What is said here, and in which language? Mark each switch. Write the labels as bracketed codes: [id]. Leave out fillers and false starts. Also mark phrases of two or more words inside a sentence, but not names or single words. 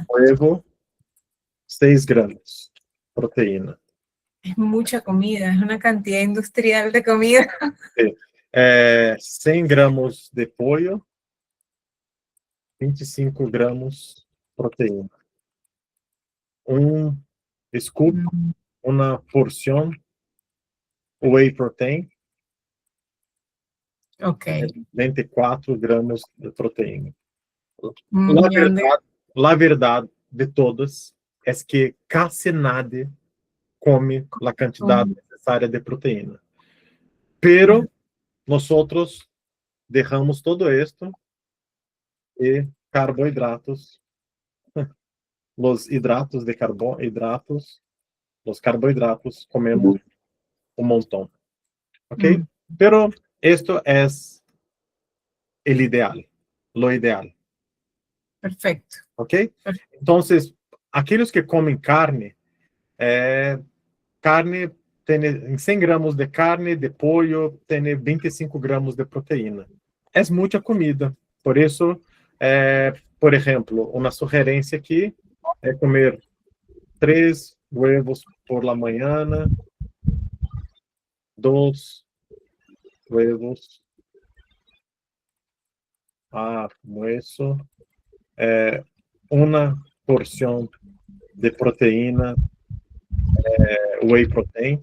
[es] Huevo, 6 gramos proteína. Es mucha comida, es una cantidad industrial de comida. 100 gramos de pollo, 25 gramos proteína. [pt] Um scoop, uma porção [en] whey protein, [pt] Ok. [es] 24 gramos de proteína. [pt] La verdade de todas é que quase nadie come a quantidade necessária de proteína. [es] Pero nosotros dejamos todo esto y carbohidratos, los hidratos de carbohidratos, los carbohidratos comemos un montón, ¿ok? Pero esto es el ideal, lo ideal. Perfecto. ¿Ok? Entonces, aquellos que comen carne, carne tem 100 gramos de carne, de pollo, tem 25 gramos de proteína. [pt] É muita comida. Por isso, por exemplo, uma sugerência aqui é comer [es] 3 huevos por la mañana, 2 huevos. Almuerzo. Una porción de proteína, [en] whey protein,